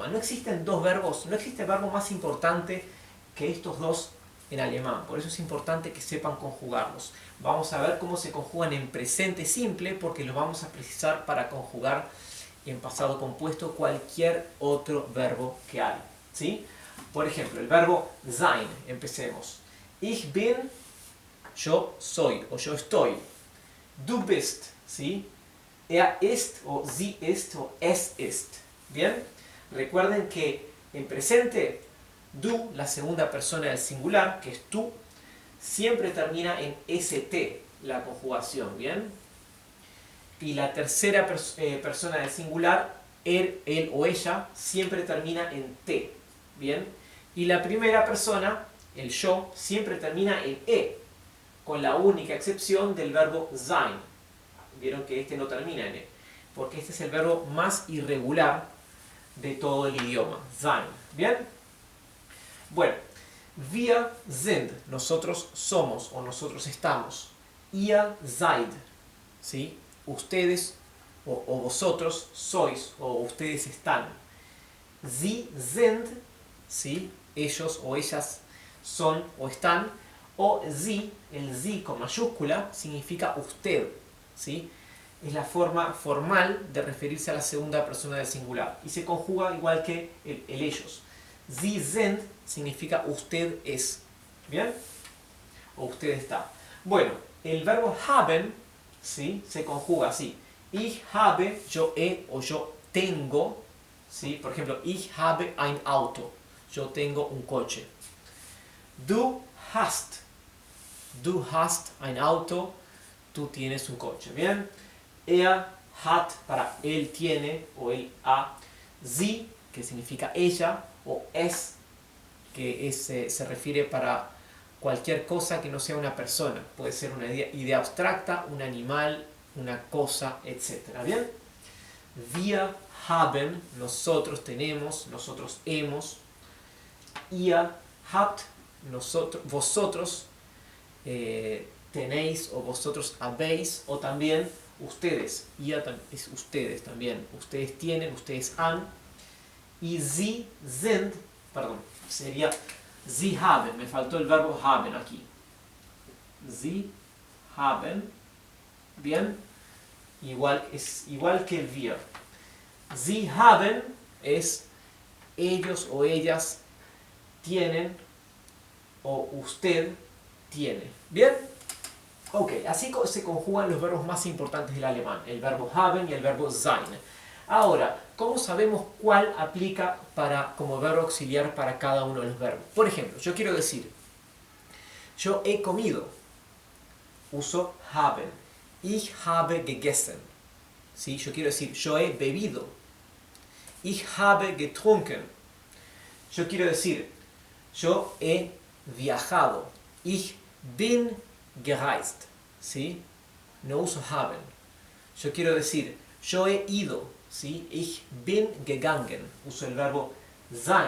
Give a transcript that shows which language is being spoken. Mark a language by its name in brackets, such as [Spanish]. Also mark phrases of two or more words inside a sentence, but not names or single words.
[Spanish] No existen dos verbos, no existe verbo más importante que estos dos en alemán. Por eso es importante que sepan conjugarlos. Vamos a ver cómo se conjugan en presente simple, porque los vamos a precisar para conjugar en pasado compuesto cualquier otro verbo que hay, ¿sí? Por ejemplo, el verbo sein, empecemos. [German] Ich bin, [Spanish] yo soy o yo estoy. [German] Du bist, ¿sí? Er ist o sie ist o es ist. [Spanish] ¿Bien? Recuerden que en presente, du, la segunda persona del singular, que es tú, siempre termina en st, la conjugación, ¿bien? Y la tercera persona del singular, él o ella, siempre termina en t, ¿bien? Y la primera persona, el yo, siempre termina en e, con la única excepción del verbo sein. Vieron que este no termina en e, porque este es el verbo más irregular de todo el idioma, sein. ¿Bien? Bueno, [German] wir sind, [Spanish] nosotros somos o nosotros estamos. [German] Ihr seid, [Spanish] ¿sí? Ustedes o vosotros sois o ustedes están. [German] Sie sind, [Spanish] ¿sí? Ellos o ellas son o están. O sie, el sie con mayúscula, significa usted, ¿sí? Es la forma formal de referirse a la segunda persona del singular. Y se conjuga igual que el ellos. [German] Sie sind [Spanish] significa usted es. ¿Bien? O usted está. Bueno, el verbo haben, ¿sí? Se conjuga así. [German] Ich habe, [Spanish] yo he o yo tengo, ¿sí? Por ejemplo, [German] ich habe ein Auto. [Spanish] Yo tengo un coche. [German] Du hast. Du hast ein Auto. [Spanish] Tú tienes un coche. ¿Bien? [German] Er hat, [Spanish] para él tiene o él ha. Sie, que significa ella, o es, que se refiere para cualquier cosa que no sea una persona. Puede ser una idea abstracta, un animal, una cosa, etc. ¿Bien? [German] Wir haben, [Spanish] nosotros tenemos, nosotros hemos. [German] Ihr habt, [Spanish] vosotros tenéis o vosotros habéis, o también ustedes. Ihr es ustedes también. Ustedes tienen, ustedes han. [German] Y sie sind, [Spanish] perdón, sería [German] sie haben, [Spanish] me faltó el verbo haben aquí. [German] Sie haben, [Spanish] bien, es igual que el wir. [German] Sie haben [Spanish] es ellos o ellas tienen o usted tiene. ¿Bien? Ok, así se conjugan los verbos más importantes del alemán, el verbo haben y el verbo sein. Ahora, ¿cómo sabemos cuál aplica como verbo auxiliar para cada uno de los verbos? Por ejemplo, yo quiero decir, yo he comido, uso haben. [German] Ich habe gegessen. [Spanish] ¿Sí? Yo quiero decir, yo he bebido. [German] Ich habe getrunken. [Spanish] Yo quiero decir, yo he viajado. [German] Ich bin gereist. [Spanish] ¿Sí? No uso haben. Yo quiero decir, yo he ido. ¿Sí? [German] Ich bin gegangen. [Spanish] Uso el verbo sein.